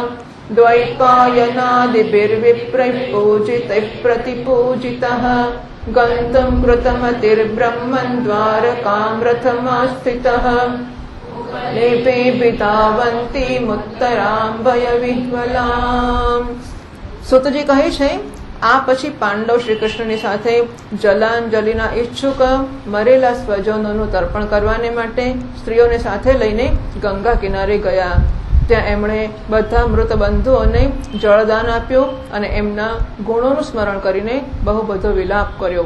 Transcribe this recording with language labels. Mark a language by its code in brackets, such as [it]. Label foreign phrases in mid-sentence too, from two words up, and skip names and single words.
[sa] द्वैपायनादिभिर्विप्रैः पूजितैः प्रतिपूजितः गन्तुं कृतमतिर्ब्रह्मन् द्वारकां रथमास्थितः लेपे बितावन्तीमुत्तरां भयविह्वलाम्। [gu] સુતજી કહે છે આ પછી પાંડવ શ્રી કૃષ્ણની સાથે જલાંજલિના ઈચ્છુક મરેલા સ્વજનોનું તર્પણ કરવાને માટે સ્ત્રીઓને સાથે લઈને ગંગા કિનારે ગયા. ત્યાં એમણે બધા મૃત બંધુઓને જળદાન આપ્યું અને એમના ગુણોનું સ્મરણ કરીને બહુ બધો વિલાપ કર્યો.